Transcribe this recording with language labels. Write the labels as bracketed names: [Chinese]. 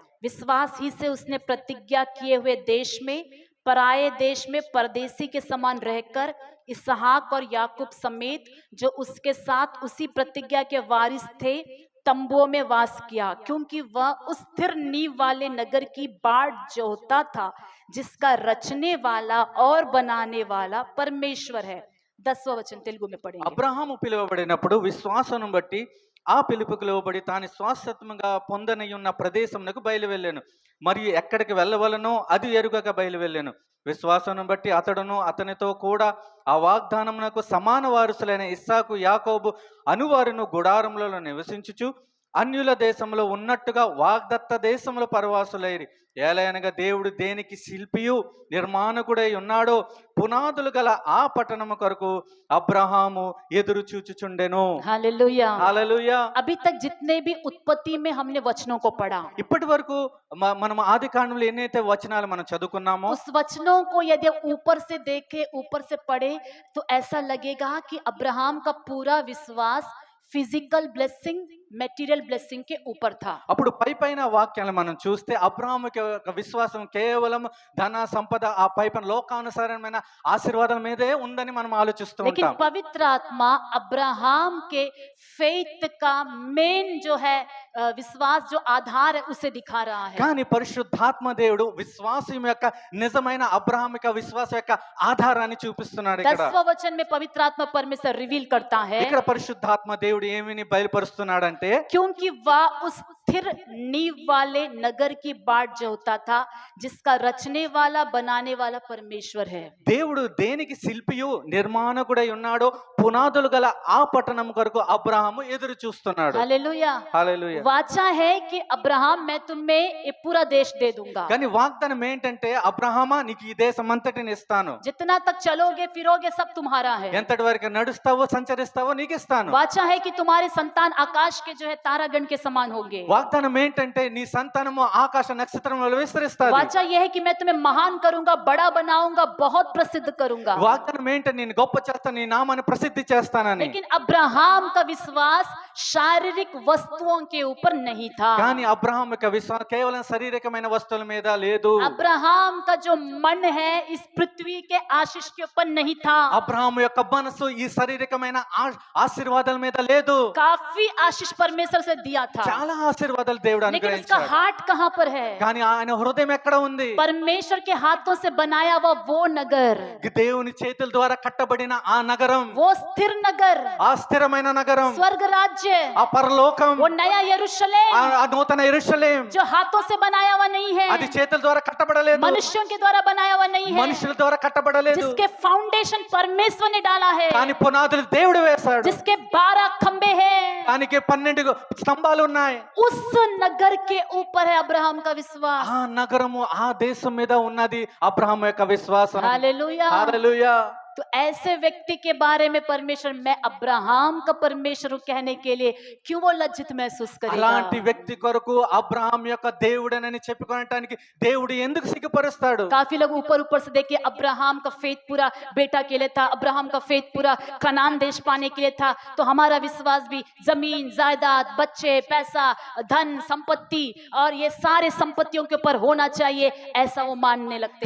[Hindi] विश्वास ही से उसने प्रतिज्ञा किए हुए देश में पराये देश में परदेसी के समान रहकर इसहाक और याकूब समेत जो उसके साथ उसी प्रतिज्ञा के वारिस थे तंबुओं में वास किया, क्योंकि वह उस स्थिर नींव वाले नगर की बाट जोहता था जिसका रचने वाला और बनाने वाला परमेश्वर है। 10वां वचन तेलुगु में पढ़ेंगे। [Telugu] అబ్రహాము పిలువబడినప్పుడు విశ్వాసమును బట్టి ఆ పిలుపుకు లోబడి తాను శాశ్వతముగా పొందనై ఉన్న ప్రదేశమునకు బయలువెళ్ళాను. మరియు ఎక్కడికి వెళ్ళవలనో అది ఎరుగక బయలువెళ్ళాను. విశ్వాసమును బట్టి అతడును అతనితో కూడా ఆ వాగ్దానమునకు సమాన వారసులైన ఇస్సాకు యాకోబు అనువారును గుడారములలో నివసించుచు అన్యుల దేశంలో ఉన్నట్టుగా వాగ్దత్త దేశంలో పరవాసులైరి. ఏలయనగా దేవుడు దేనికి శిల్పియు నిర్మాణకుడై ఉన్నాడో పునాదులు గల ఆ పట్టణము కొరకు అబ్రహాము ఎదురు చూచుచుండెను. [Hindi] हालेलुया। [Telugu] హల్లెలూయా. [Hindi] अभी तक जितने भी उत्पत्ति में हमने वचनों को पढ़ा, [Telugu] ఇప్పటి వరకు మనం ఆది కాండంలో ఎన్నైతే వచనాలు మనం చదువుకున్నామో [Hindi] उस वचनों को यदि ऊपर से देखे, ऊपर से पढ़े, तो ऐसा लगेगा कि अब्राहम का पूरा विश्वास [English] physical blessing, material blessing [Hindi] కే ऊपर था। [Telugu] అప్పుడు పైన వాక్యాలను మనం చూస్తే అబ్రాహాముకి యొక్క విశ్వాసం కేవలం ధన సంపద ఆ పైన లోకానుసారమైన ఆశీర్వాదాల మీదే ఉందని మనం ఆలోచిస్తూ [Hindi] लेकिन [Telugu] ఉంటాం. [Hindi] पवित्र आत्मा अब्राहम के फेथ का मेन जो है विश्वास जो आधार है उसे दिखा रहा है। [Telugu] కానీ పరిశుద్ధాత్మ దేవుడు విశ్వాసం యొక్క నిజమైన అబ్రాహాం యొక్క విశ్వాసం యొక్క ఆధారాన్ని చూపిస్తున్నాడు. ఇక్కడ [Hindi] 10वां वचन में पवित्र आत्मा परमेश्वर रिवील करता है, [Telugu] ఇక్కడ పరిశుద్ధాత్మ దేవుడు ఏమిని బయలుపరుస్తున్నాడంటే [Hindi] क्योंकि वह उस स्थिर नींव वाले नगर की बाट जोहता था जिसका रचने वाला बनाने वाला परमेश्वर है। [Telugu] దేవుడు దేనికి శిల్పియు నిర్మాణకుడై ఉన్నాడో పునాదులు గల ఆ పట్టణం కొరకు అబ్రాహాము ఎదురు చూస్తున్నాడు. [Hindi] हालेलुया। [Telugu] హల్లెలూయా. [Hindi] वाचा है कि अब्राहम मैं तुम्हें ये पूरा देश दे दूंगा, [Telugu] కానీ వాగ్దానం ఏంటంటే అబ్రహామా నీకు ఈ దేశం అంతటిని ఇస్తాను, [Hindi] जितना तक चलोगे फिरोगे सब तुम्हारा है। [Telugu] ఎంతటి వరకు నడుస్తావో సంచరిస్తావో నీకు ఇస్తాను. [Hindi] वाचा है कि तुम्हारे संतान आकाश के जो है तारागण के समान होंगे। [Telugu] వాగ్దానం ఏంటంటే నీ సంతానము ఆకాశ నక్షత్రములలో విస్తరిస్తాది. [Hindi] वाचा यह है कि मैं तुम्हें महान करूंगा, बड़ा बनाऊंगा, बहुत प्रसिद्ध करूंगा। [Telugu] వాగ్దానం ఏంటంటే నేను గొప్ప చేస్తాను, నీ నామాన్ని ప్రసిద్ధి చేస్తానని. [Hindi] लेकिन अब्राहम का विश्वास शारीरिक वस्तुओं के ऊपर नहीं था। [Telugu] కానీ అబ్రహాం యొక్క విశ్వాసం కేవలం శారీరకమైన వస్తువుల మీద లేదు. [Hindi] अब्राहम का जो मन है इस पृथ्वी के आशीष के ऊपर नहीं था। [Telugu] అబ్రహాం యొక్క మనసు ఈ శారీరకమైన ఆశీర్వాదాల మీద లేదు. [Hindi] काफी आशीष परमेश्वर से दिया था, [Telugu] చాలా ఆశీర్వాదాలు దేవుడు [Hindi] लेकिन उसका [Telugu] అనుగ్రహించాడు. [Hindi] हार्ट कहाँ पर है? [Telugu] కానీ ఆయన హృదయం ఎక్కడ ఉంది? [Hindi] परमेश्वर के हाथों से बनाया हुआ वो नगर, [Telugu] దేవుని చేతుల ద్వారా కట్టబడిన ఆ నగరం, [Hindi] वो स्थिर नगर, [Telugu] ఆ స్థిరమైన నగరం, [Hindi] स्वर्ग राज्य, [Telugu] ఆ పరలోకం, [Hindi] वो नया यरूशलेम [Telugu] ఆ నూతన యెరూషలేం [Hindi] जो हाथों से बनाया हुआ नहीं है, [Telugu] అది చేతుల ద్వారా కట్టబడలేదు, [Hindi] मनुष्यों के द्वारा बनाया हुआ नहीं है, [Telugu] మనుషుల ద్వారా కట్టబడలేదు. [Hindi] जिसके फाउंडेशन परमेश्वर ने डाला है, [Telugu] కానీ పునాదులు దేవుడు వేశాడు. [Hindi] जिसके 12 खंबे हैं, [Telugu] దానికి 12 స్తంభాలు ఉన్నాయి. [Hindi] उस नगर के ऊपर है अब्राहम का विश्वास। [Telugu] ఆ నగరము ఆ దేశం మీద ఉన్నది అబ్రహాం యొక్క విశ్వాసం. [Hindi] हालेलुया। [Telugu] హల్లెలూయా. [Hindi] तो ऐसे व्यक्ति के बारे में परमेश्वर मैं अब्राहम का परमेश्वर हूं कहने के लिए क्यों वो लज्जित महसूस [Telugu] అలాంటి [Hindi] करेगा? [Telugu] వ్యక్తి కొరకు అబ్రహాం యొక్క దేవుడనని చెప్పుకోవడానికి దేవుడు ఎందుకు సిగ్గుపరుస్తాడు? [Hindi] काफी लोग ऊपर ऊपर से देखिए अब्राहम का फेथ पूरा बेटा के लिए था, अब्राहम का फेथ पूरा कनान देश पाने के लिए था, तो हमारा विश्वास भी जमीन जायदाद बच्चे पैसा धन संपत्ति और ये सारे संपत्तियों के ऊपर होना चाहिए, ऐसा वो मानने लगते